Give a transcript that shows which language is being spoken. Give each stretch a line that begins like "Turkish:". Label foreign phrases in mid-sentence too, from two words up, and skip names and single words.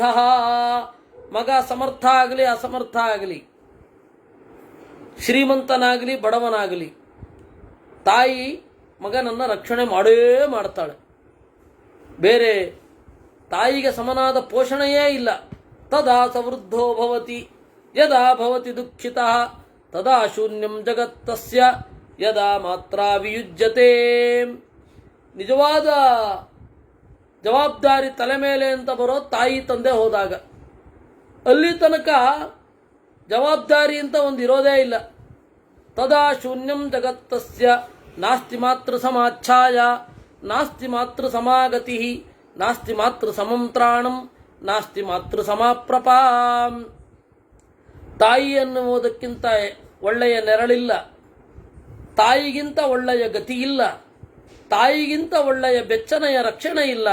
Kannada: ಮಗ ಸಮರ್ಥ ಆಗಲಿ ಅಸಮರ್ಥ ಆಗಲಿ, ಶ್ರೀಮಂತನಾಗಲಿ ಬಡವನಾಗಲಿ, ತಾಯಿ ಮಗನನ್ನ ರಕ್ಷಣೆ ಮಾಡೇ ಮಾಡ್ತಾಳೆ. ಬೇರೆ ತಾಯಿಗೆ ಸಮನಾದ ಪೋಷಣೆಯೇ ಇಲ್ಲ.
Sanskrit: ತದಾ ಸವೃದ್ಧೋ ಭವತಿ ಯದಾ ಭವತಿ ದುಃಖಿತಃ ತದಾ ಶೂನ್ಯಂ ಜಗತ್ತಸ್ಯ ಯದಾ ಮಾತ್ರ ವಿಯುಜ್ಯತೆ.
Kannada: ನಿಜವಾದ ಜವಾಬ್ದಾರಿ ತಲೆ ಮೇಲೆ ಅಂತ ಬರೋ ತಾಯಿ ತಂದೆ ಹೋದಾಗ. ಅಲ್ಲಿ ತನಕ ಜವಾಬ್ದಾರಿ ಅಂತ ಒಂದು ಇರೋದೇ ಇಲ್ಲ.
Sanskrit: ತದಾ ಶೂನ್ಯಂ ಜಗತ್ತಸ್ಯ ನಾಸ್ತಿ ಮಾತೃ ಸಮಾಚ್ಛಾಯ ನಾಸ್ತಿ ಮಾತೃ ಸಮಾಗತಿ ನಾಸ್ತಿ ಮಾತೃ ಸಮಂತ್ರಾಣಂ ನಾಸ್ತಿ ಮಾತೃ ಸಮಾಪ್ರಪಾಂ.
Kannada: ತಾಯಿ ಅನ್ನುವುದಕ್ಕಿಂತ ಒಳ್ಳೆಯ ನೆರಳಿಲ್ಲ, ತಾಯಿಗಿಂತ ಒಳ್ಳೆಯ ಗತಿ ಇಲ್ಲ, ತಾಯಿಗಿಂತ ಒಳ್ಳೆಯ ಬೆಚ್ಚನೆಯ ರಕ್ಷಣೆ ಇಲ್ಲ.